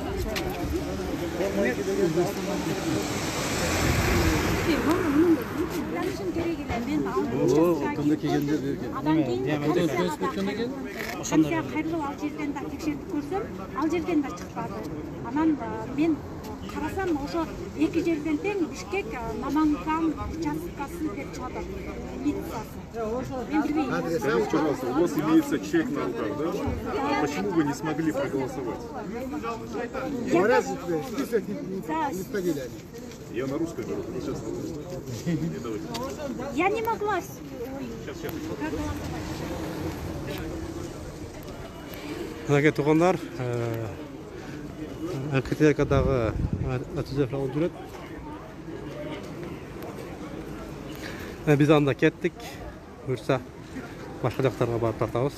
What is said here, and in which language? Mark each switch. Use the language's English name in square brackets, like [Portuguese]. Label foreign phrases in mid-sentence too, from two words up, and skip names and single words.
[Kyrgyz] Кандай келгендер берген. Ошондой кайрылып ал жерден да текшерип көрсөм, ал жерден да чыкпады. Анан мен карасам, ошо эки жерден тең Бишкек Наманган участкасы деп чыгат. Милициясы. Мен билбейм. [Russian] Скажите, пожалуйста, у вас имеется чек на руках, да? Почему вы не смогли проголосовать? Говорят, список не входили. Я на русской говорю, сейчас. Я не могла. [Kyrgyz] Мынакей туугандар, КТКдагы түзөп алып жүрөт. Биз анда кеттик. Буюрса, башка жактарга барып тартабыз.